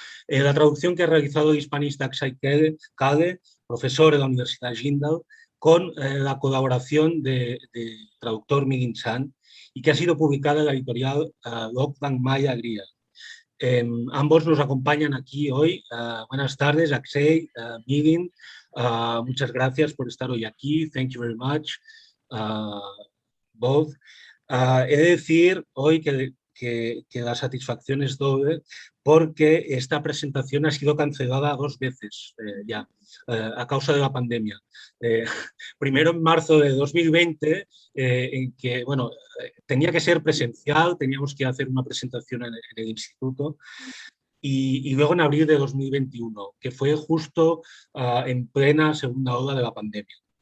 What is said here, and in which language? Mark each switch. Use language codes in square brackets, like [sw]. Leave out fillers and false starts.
[es] La traducción que ha realizado el hispanista Akshay Kale, profesor de la Universidad Jindal, con la colaboración de traductor Milindt Sant, y que ha sido publicada en la editorial Lokvangmaya Griha. Ambos nos acompañan aquí hoy. Buenas tardes, Akshay, Milindt. Muchas gracias por estar hoy aquí. [en] Thank you very much, both. [es] He de decir hoy que la satisfacción es doble porque esta presentación ha sido cancelada 2 veces ya, a causa de la pandemia. Primero en marzo de 2020, en que, bueno, tenía que ser presencial, teníamos que hacer una presentación en el instituto, y luego en abril de 2021, que fue justo en plena segunda ola de la pandemia.